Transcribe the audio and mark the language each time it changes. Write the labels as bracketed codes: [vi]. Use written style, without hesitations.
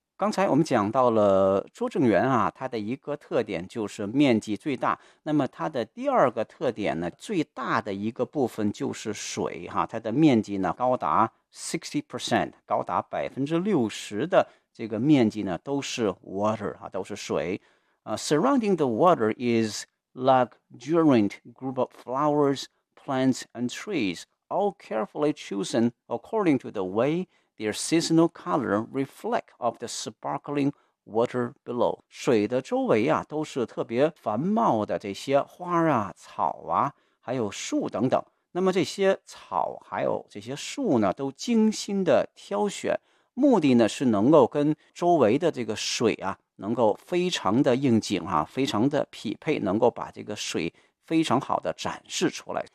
[zh] 刚才我们讲到了拙政园它的一个特点就是面积最大，那么它的第二个特点呢最大的一个部分就是水它的面积呢高达 60%， 高达 60% 的这个面积呢都是 water 都是水。 [en] Surrounding the water is luxuriant group of flowers, plants and trees, all carefully chosen according to the way their seasonal color reflect of the sparkling water below. [zh] 水的周围都是特别繁茂的这些花草还有树等等。那么这些草还有这些树呢都精心的挑选，目的呢是能够跟周围的这个水能够非常的应景非常的匹配，能够把这个水非常好的展示出来。